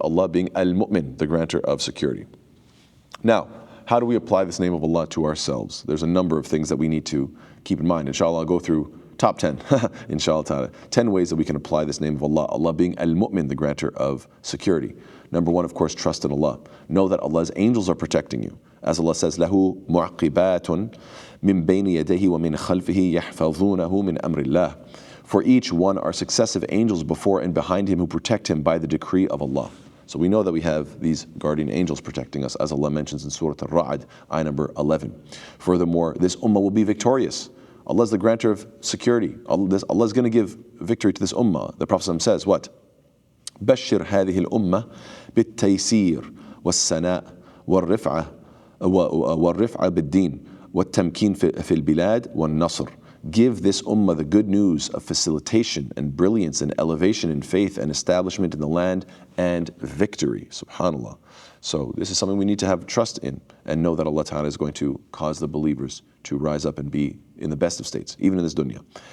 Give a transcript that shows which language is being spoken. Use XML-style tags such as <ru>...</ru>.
<en>Allah being al-mu'min, the grantor of security. Now, how do we apply this name of Allah to ourselves? There's a number of things that we need to keep in mind. Inshallah, I'll go through top 10, inshallah ta'ala. 10 ways that we can apply this name of Allah. Allah being al-mu'min, the grantor of security. Number one, of course, trust in Allah. Know that Allah's angels are protecting you. As Allah says,</en> <ar>له معقبات من بين يديه ومن خلفه يحفظونه من أمر الله.</ar> <en>For each one are successive angels before and behind him who protect him by the decree of Allah. So we know that we have these guardian angels protecting us, as Allah mentions in Surah Al-Ra'd, ayah number 11. Furthermore, this ummah will be victorious. Allah is the grantor of security. Allah is going to give victory to this ummah. The Prophet says, what?</en> <ar>بشر هذه الأمة بالتيسير والسناء والرفعة بالدين والتمكين في البلاد والنصر.</ar> <en>Give this ummah the good news of facilitation and brilliance and elevation in faith and establishment in the land and victory. Subhanallah. So this is something we need to have trust in and know that Allah Ta'ala is going to cause the believers to rise up and be in the best of states, even in this dunya.</en>